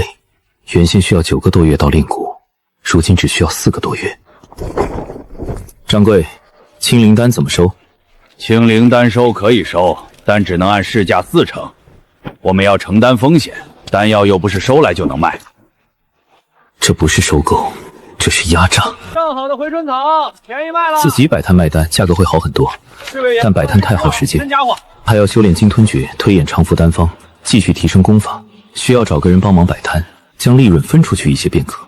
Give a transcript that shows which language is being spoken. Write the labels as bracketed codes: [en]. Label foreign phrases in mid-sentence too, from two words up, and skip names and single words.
[zh] 原先需要9個多月到煉蠱，如今只需要4個多月。掌櫃，青靈丹怎麼收？青靈丹收可以收，但只能按市價4成。我們要承擔風險，丹藥又不是收來就能賣。這不是收購， 這是压榨。上好的回春草，便宜卖了。自己摆摊卖单，价格会好很多，但摆摊太耗时间，还要修炼金吞诀，推演长服丹方，继续提升功法，需要找个人帮忙摆摊，将利润分出去一些便可。